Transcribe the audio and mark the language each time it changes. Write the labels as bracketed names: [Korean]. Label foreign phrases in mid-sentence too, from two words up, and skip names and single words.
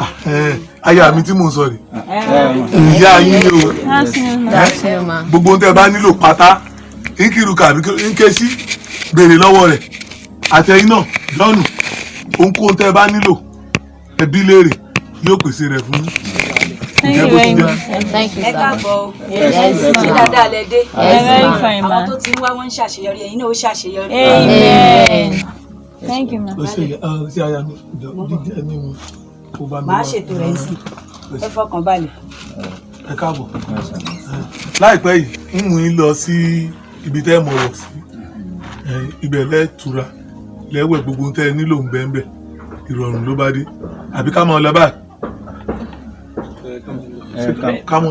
[Yoruba] Aya mi tí mò ń sọ rè ìyá yín ni o gbogbo ohun tẹ́ ẹ bá nílò pátá nkiruka àbí nkesi béèrè lọ́wọ́ rẹ̀ àtẹ̀yìn náà lọ́nù ohunkóhun tẹ́ ẹ bá nílò ẹbí léèrè yóò pèsè rẹ̀ fún yín. [English] Thank you very much. Thank you, sir. [Yoruba] Ẹ káàbọ̀ o. [English] Yes, [Yoruba] Ṣé dáadáa lẹ dé? [English] Very fine, ma. [Yoruba] Àwọn tó ti ń wá wọ́n ń ṣàṣeyọrí ẹ̀yin náà ó ṣàṣeyọrí. [English] Amen. Thank you, ma. [Yoruba] ó ṣe aya mi jíjẹ mímu kó bá mi Màá ṣètò rẹ̀ sí. Ẹ fọkàn balẹ̀. ẹ káàbọ̀ láìpẹ́ yìí ń mú yín lọ sí ibi tẹ́ ẹ mọ̀ wọ̀ sí ibẹ̀ lẹ́tura lẹ́wẹ̀ gbogbo tẹ́ ẹ nílò ń bẹ́ẹ̀ bẹ́ẹ̀ ìrọ̀rùn ló bá dé àbí ká máa lọ báyìí ká mọ̀